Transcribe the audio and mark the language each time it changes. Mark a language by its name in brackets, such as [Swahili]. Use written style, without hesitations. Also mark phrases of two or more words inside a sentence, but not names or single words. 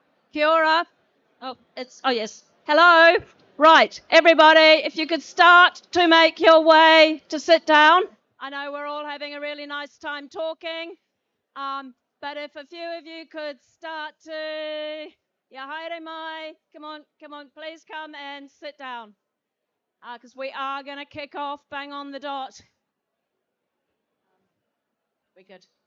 [Māori] Kia ora. [English] Oh yes. Hello. Right, everybody, if you could start to make your way to sit down. I know we're all having a really nice time talking, but if a few of you could start to, yeah, [Māori] haere mai, [English] come on, please come and sit down, because we are going to kick off bang on the dot. We good.